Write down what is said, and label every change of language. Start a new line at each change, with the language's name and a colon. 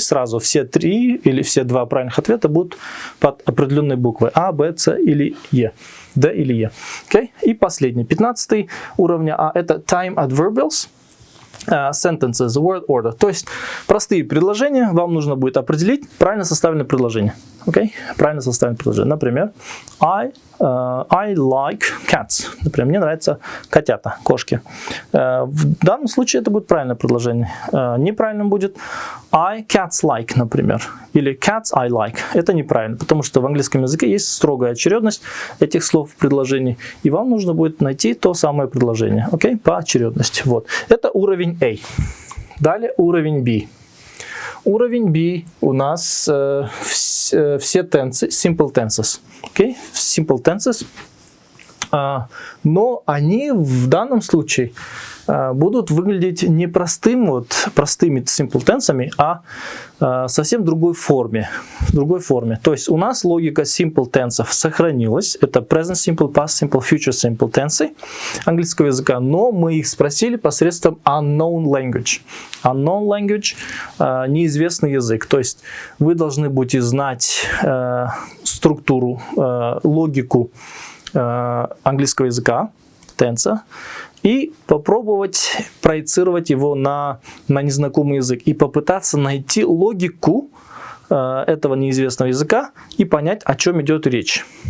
Russian: Сразу все 3 или все 2 правильных ответа будут под определенной буквой А, Б, С или Е. Д или Е.
English: Okay?
Russian: И последний, 15 уровня А, это
English: time adverbials. Sentences, word order.
Russian: То есть простые предложения, вам нужно будет определить правильно составленное предложение.
English: Okay?
Russian: Правильно составленное предложение. Например,
English: I like cats.
Russian: Например, мне нравятся котята, кошки. В данном случае это будет правильное предложение. Неправильным будет
English: I cats like,
Russian: например. Или
English: cats I like.
Russian: Это неправильно, потому что в английском языке есть строгая очередность этих слов в предложении. И вам нужно будет найти то самое предложение.
English: Okay?
Russian: По очередности. Вот. Это уровень A. Далее уровень B. Уровень B у нас все
English: tenses, simple tenses. Okay? Simple tenses.
Russian: Но они в данном случае будут выглядеть не простыми simple tensами, а совсем другой форме. То есть у нас логика simple tensов сохранилась. Это
English: present simple, past simple, future simple tenses
Russian: английского языка, но мы их спросили посредством
English: unknown language. Unknown language
Russian: – неизвестный язык. То есть вы должны будете знать структуру, логику английского языка, тенса, и попробовать проецировать его на незнакомый язык и попытаться найти логику этого неизвестного языка и понять, о чем идет речь.